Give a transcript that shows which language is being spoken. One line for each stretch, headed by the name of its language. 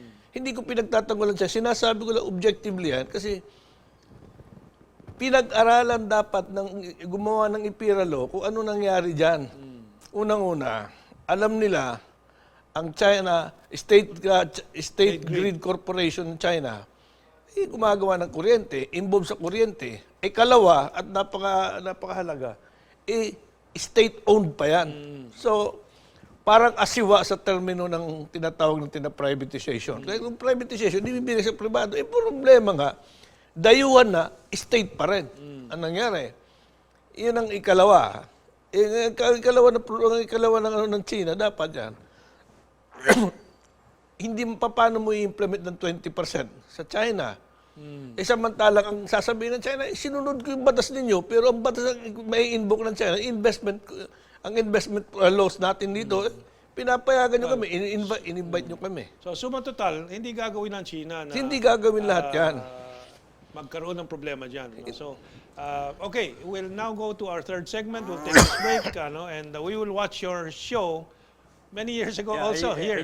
Filipino: Hindi ko pinagtatanggulan siya. Sinasabi ko lang objectively yan kasi pinag-aralan dapat ng gumawa ng IPIRA law kung ano nangyari dyan. Unang-una, alam nila ang China, State Grid Corporation ng China, gumagawa ng kuryente, involved sa kuryente. Ikalawa, at napakahalaga, state-owned pa yan. So, parang asiwa sa termino ng tinatawag ng privatization. Kaya kung privatization, hindi bibigay sa pribado, problema nga, dayuhan na, state pa rin. Ang nangyari, yun ang ikalawa. Ang ikalawa ng China, dapat yan. Hindi paano mo i-implement ng 20% sa China. Samantalang ang sasabihin ng China, sinunod ko yung batas ninyo, pero ang batas may invoke ng China, ang investment laws natin dito, pinapayagan nyo kami, in-invite nyo kami. So, suma total, hindi gagawin ng China na... Hindi gagawin lahat yan. Magkaroon ng problema dyan.
English: So, okay, we'll now go to our third segment. We'll take this break, and we will watch your show many years ago also here.